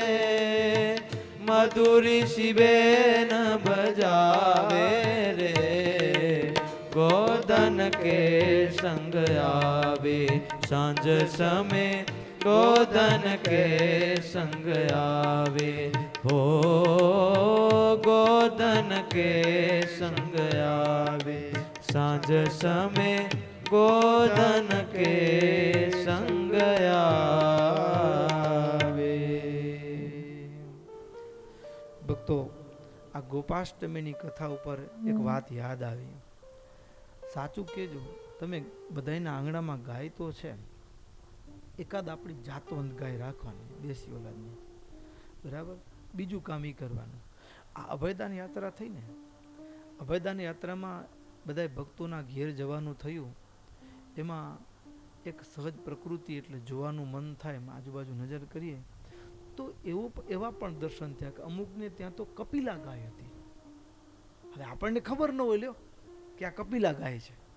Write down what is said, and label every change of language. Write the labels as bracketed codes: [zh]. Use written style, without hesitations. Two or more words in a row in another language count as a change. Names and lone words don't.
[hi] मधुर शिबेन बजावे रे गोधन के संग आवे सांझ समय गोधन के संग आवे हो गोधन के संग आवे सांझ समय गोधन के संग आवे [gu] ભક્તો આ ગોપાષ્ટમીની કથા ઉપર એક વાત યાદ આવી સાચું કહેજો તમે બધાના આંગણામાં ગાય તો છે એકાદ આપણી જાતવંત ગાય રાખવાની દેશી ઓલાદની બરાબર બીજું કામ એ કરવાનું આ અભયદાન યાત્રા થઈ ને અભયદાન યાત્રામાં બધા ભક્તોના ઘેર જવાનું થયું એમાં એક સહજ પ્રકૃતિ એટલે જોવાનું મન થાય એમ આજુબાજુ નજર કરીએ તો એવા પણ દર્શન થયા કે અમુકને ત્યાં તો કપિલા ગાય હતી હવે આપણને ખબર ન હોય લ્યો કે આ કપિલા ગાય છે